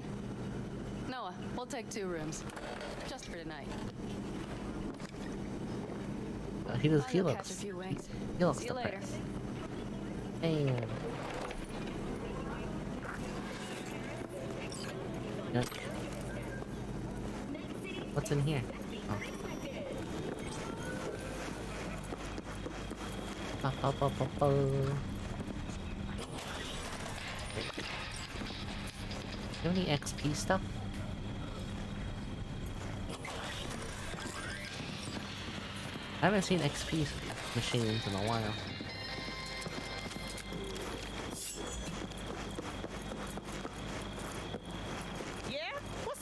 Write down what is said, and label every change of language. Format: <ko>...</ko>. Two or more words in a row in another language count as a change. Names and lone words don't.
<en>Noah, we'll take 2 rooms. Just for tonight. He I'll go looks. catch a few wings. He looks See you later. depressed. And yuck. What's in here? Oh. Ba, ba, ba, ba, ba. You have any XP stuff? I haven't seen XP machines in a while. Yeah? What's</en>